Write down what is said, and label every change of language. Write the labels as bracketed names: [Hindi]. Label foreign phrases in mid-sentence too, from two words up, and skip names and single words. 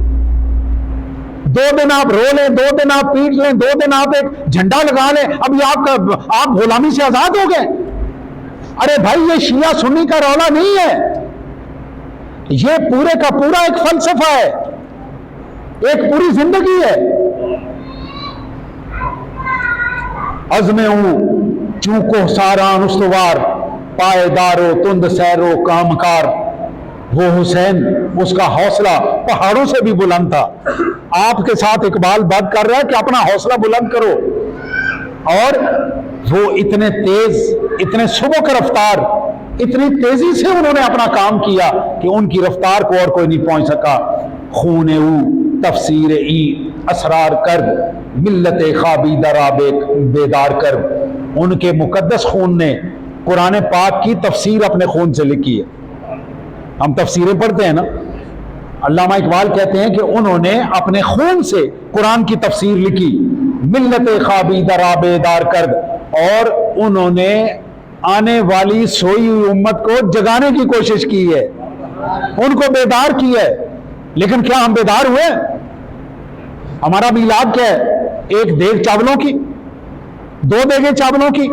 [Urdu] 2 دن آپ رو لیں، 2 دن آپ پیٹ لیں، 2 دن آپ ایک جھنڈا لگا لیں، ابھی آپ غلامی سے آزاد ہو گئے. ارے بھائی یہ شیعہ سنی کا رولا نہیں ہے، یہ پورے کا پورا ایک فلسفہ ہے، ایک پوری زندگی ہے. [Persian] عزم ہوں چونکو ساران استوار، پائیدارو تند سیرو کامکار. [Urdu] وہ حسین، اس کا حوصلہ پہاڑوں سے بھی بلند تھا. آپ کے ساتھ اقبال بات کر رہا ہے کہ اپنا حوصلہ بلند کرو. اور وہ اتنے تیز، اتنے سبک رفتار، اتنی تیزی سے انہوں نے اپنا کام کیا کہ ان کی رفتار کو اور کوئی نہیں پہنچ سکا. [Persian] خون او تفسیر ای اسرار کرد، ملت خوابی درا بیدار کرد. [Urdu] ان کے مقدس خون نے قرآن پاک کی تفسیر اپنے خون سے لکھی ہے. ہم تفسیریں پڑھتے ہیں نا، علامہ اقبال کہتے ہیں کہ انہوں نے اپنے خون سے قرآن کی تفسیر لکھی. [Persian] ملت خوابی درا بیدار کرد، [Urdu] اور انہوں نے آنے والی سوئی ہوئی امت کو جگانے کی کوشش کی ہے، ان کو بیدار کی ہے. لیکن کیا ہم بیدار ہوئے؟ ہمارا میلاد کیا ہے؟ 1 دیگ چاولوں کی، 2 دیگیں چاولوں کی.